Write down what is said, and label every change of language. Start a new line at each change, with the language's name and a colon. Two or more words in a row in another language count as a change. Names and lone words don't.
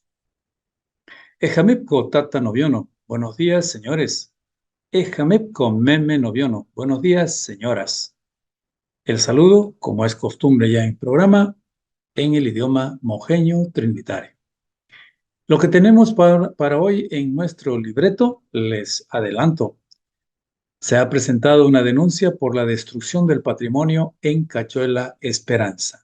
Trinitario: Ejamipco Tata Noviono.
Spanish: Buenos días, señores.
Trinitario: Ejamipco Meme Noviono.
Spanish: Buenos días, señoras. El saludo, como es costumbre ya en programa, en el idioma mojeño trinitario. Lo que tenemos para hoy en nuestro libreto, les adelanto. Se ha presentado una denuncia por la destrucción del patrimonio en Cachuela Esperanza.